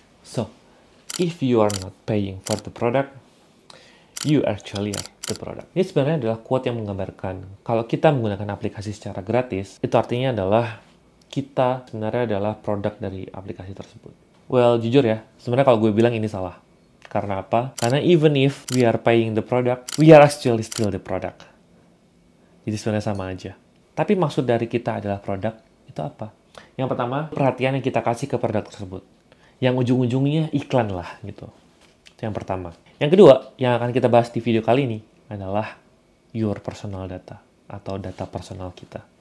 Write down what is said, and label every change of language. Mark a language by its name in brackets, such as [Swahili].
[English] So, if you are not paying for the product, you actually are the product. [Indonesian] Ini sebenarnya adalah quote yang menggambarkan kalau kita menggunakan aplikasi secara gratis, itu artinya adalah kita sebenarnya adalah produk dari aplikasi tersebut. Well, jujur ya, sebenarnya kalau gue bilang ini salah. Karena apa? Karena [English] even if we are paying the product, we are actually still the product. [Indonesian] Jadi sebenarnya sama aja. Tapi maksud dari kita adalah produk, itu apa? Yang pertama, perhatian yang kita kasih ke produk tersebut. Yang ujung-ujungnya iklan lah, gitu. Itu yang pertama. Yang kedua, yang akan kita bahas di video kali ini adalah [English] your personal data, [Indonesian] atau data personal kita.